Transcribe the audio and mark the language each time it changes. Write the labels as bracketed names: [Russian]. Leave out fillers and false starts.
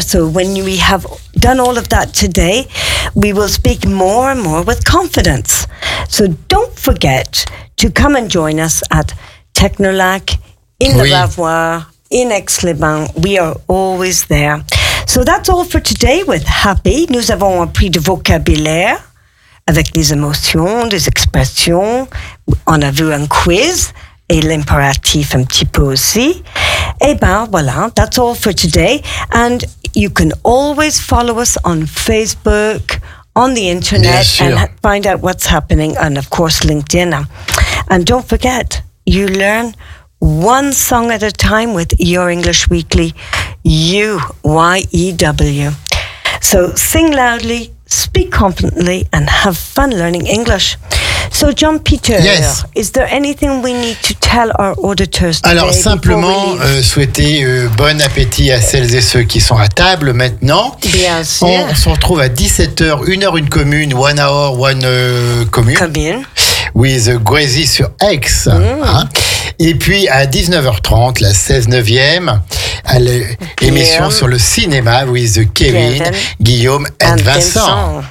[English] So when we have done all of that today, we will speak more and more with confidence. So don't forget to come and join us at Technolac, in the Lavoir, in Aix-les-Bains. We are always there. So that's all for today with Happy. [French] Nous avons appris du vocabulaire avec les émotions, des expressions. On a vu un quiz. Et l'impératif un petit peu aussi. Eh ben, voilà, [English] that's all for today. And you can always follow us on Facebook, on the internet, and find out what's happening, and of course, LinkedIn. And don't forget, you learn one song at a time with Your English Weekly, U-Y-E-W. So sing loudly, speak confidently, and have fun learning English. So, Jean-Peter, yes. Is there anything we need to tell our auditors today? [French] Alors, simplement, souhaiter bon appétit à celles et ceux qui sont à table maintenant. Bien sûr. On se retrouve à 17h, 1h, une commune, [English] 1 hour, [French] commune. Commune. With Guézi sur Aix. Mm. Hein. Et puis, à 19h30, la 16e, 9e, à l'émission sur le cinéma [English] with Kevin, [French] Guillaume and Vincent.